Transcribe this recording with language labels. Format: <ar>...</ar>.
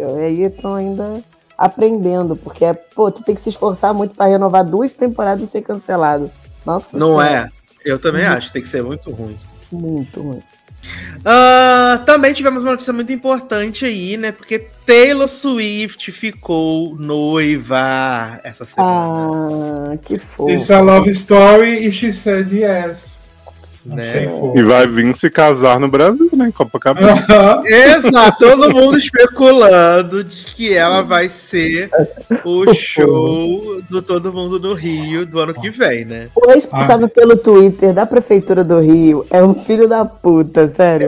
<pt>Aí estão ainda aprendendo, porque tu tem que se esforçar muito pra renovar duas temporadas e ser cancelado. Nossa senhora. Não é. Eu também acho, tem que ser muito ruim. muito, muito. Também tivemos uma notícia muito importante aí, né? Porque Taylor Swift ficou noiva essa semana. Ah, que fofo.</pt> <en>It's a love story</en> <pt>e</pt> <en>she said yes.</en> <pt>Né? E vai vir se casar no Brasil, né? Em Copacabana. Exato, todo mundo especulando de que ela vai ser o show do Todo Mundo no Rio do ano que vem, né? O responsável pelo Twitter da Prefeitura do Rio é um filho da puta, sério.</pt>